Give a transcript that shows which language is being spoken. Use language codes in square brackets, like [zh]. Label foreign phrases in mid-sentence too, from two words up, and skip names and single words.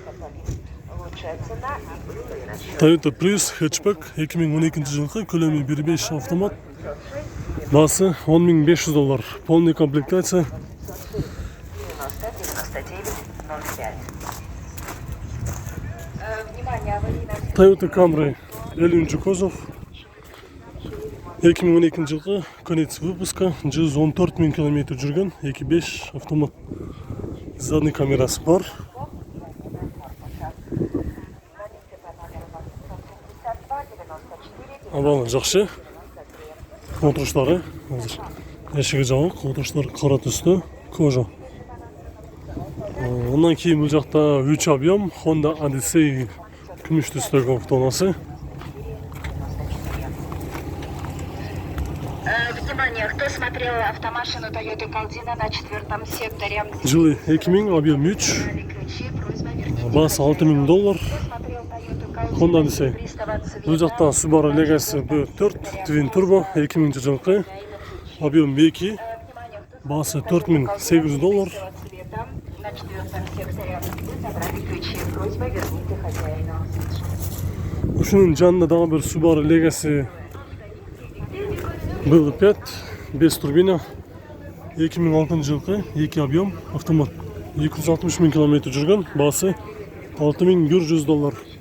[ky] Toyota Prius hatchback 2012 жылкы, көлөмү 1.5 автомат, баасы $10,500. [ru] Полный комплектация. Toyota Camry 50 кузов. [ky] 2012 жылкы, [ru] конец выпуска, [ky] 114 000 км жүргөн, 2.5 автомат. Задний камерасы бар. Абалы жакшы. Отуруштары азыр эшиги жабык, отуруштар кара түстө, кожа. Ondan кийин бул жакта 3 объем Honda Odyssey күмүш түстөгү автоунасы. [ru] Внимание, кто смотрел автомашину Toyota Caldina на 4-м секторе? [ky] Жылы 2000, объем 3, баасы $6,000. Honda Odyssey. Бул жакта Subaru Legacy B4 Twin Turbo 2000 жылкы, объем 2, Басы $4800. [ru] Цвета на 4-м секторе. Вы забрали ключи. Просьба верните хозяину. [ky] Ушунун жанында дагы бир Subaru Legacy BL5 5 турбина 2006 жылкы 2 объем автомат 260 000 км жүргөн, басы $6100.